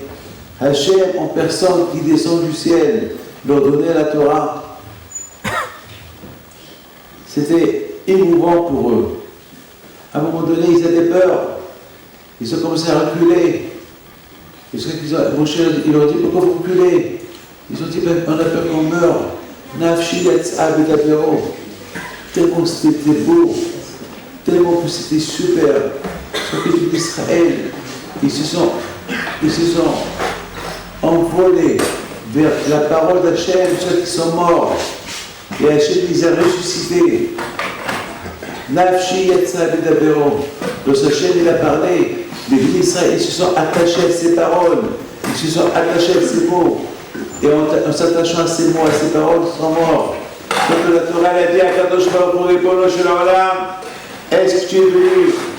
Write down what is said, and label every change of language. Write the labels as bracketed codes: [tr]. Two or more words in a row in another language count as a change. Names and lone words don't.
[fr] Hachem en personne qui descend du ciel, leur donnait la Torah. C'était émouvant pour eux. À un moment donné, ils avaient peur. Ils ont commencé à reculer. Moshe, il leur dit, pourquoi vous reculez? Ils ont dit, on a peur qu'on meure. [he] נפשי יצאה בדברו. [fr] Tellement c'était beau, tellement que c'était super. Sur le pays d'Israël, ils se sont envolés vers la parole d'Hachem, ceux qui sont morts. Et Hachem les a ressuscités. [he] נפשי יצאה בדברו. [fr] Lorsque Hachem il a parlé, les pays d'Israël, ils se sont attachés à ses paroles, ils se sont attachés à ses mots. Et en s'attachant à ces mots, à ces paroles, ils sont morts. Donc la Torah a dit à [he] קדוש ברוך הוא, רבונו של עולם, [fr] est-ce que tu es venu?